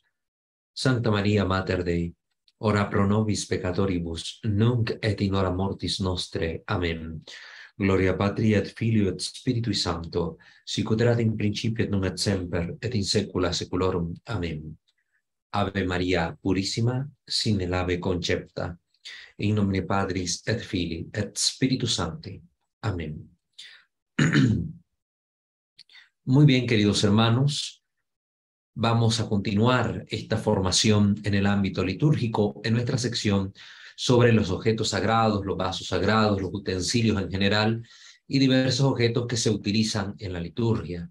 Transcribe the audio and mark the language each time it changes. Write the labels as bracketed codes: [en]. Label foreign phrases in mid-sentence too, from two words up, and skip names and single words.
[la] Sancta Maria, Mater Dei, ora pro nobis peccatoribus, nunc et in hora mortis nostre. Amen. Gloria Patri et Filio et Spiritui Sancto, sicut erat in principio et nunc et semper, et in saecula saeculorum. Amen. [es] Ave Maria Purísima, sin el ave concepta, [la] in nomine Patris et Filii et Spiritus Sancti. [es] Amén. Muy bien, queridos hermanos, vamos a continuar esta formación en el ámbito litúrgico en nuestra sección sobre los objetos sagrados, los vasos sagrados, los utensilios en general y diversos objetos que se utilizan en la liturgia.